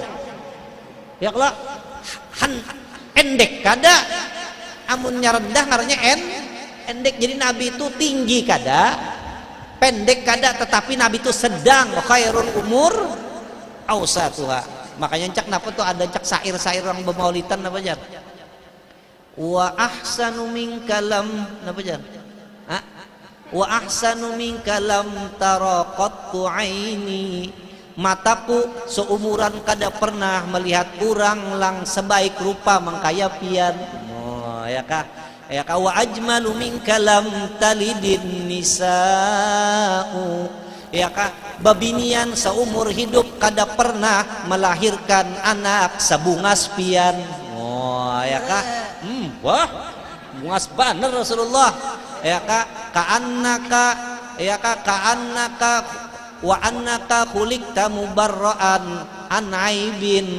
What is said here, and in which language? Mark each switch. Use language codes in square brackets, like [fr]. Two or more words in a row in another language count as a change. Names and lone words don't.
[bjn] Ya kalau endek kada, amunnya rendah ngarannya endek. Jadi Nabi itu tinggi kada, pendek kada, tetapi Nabi itu sedang. [ar] خير الأمور أوسطها. [bjn] Makanya cak napa tuh ada cak sair-sair orang bermaulidan apa jar? [ar] وأحسن منك لم [bjn] napa jar? [ar] وأحسن منك لم ترَ قطّ عيني. [bjn] Mataku seumuran kada pernah melihat orang lang sebaik rupa mangkaya pian. Oh ya kah? Ya kah, [ar] وأجمل منك لم تلد النساء. [bjn] Ya kah, babinian seumur hidup kada pernah melahirkan anak sebungas pian. Oh ya kah? Wah, bungas banar Rasulullah. Ya kah, [ar] ka'annaka [bjn] ya kah, [ar] كأنك وأنك خلقت مبرأ عن عيب.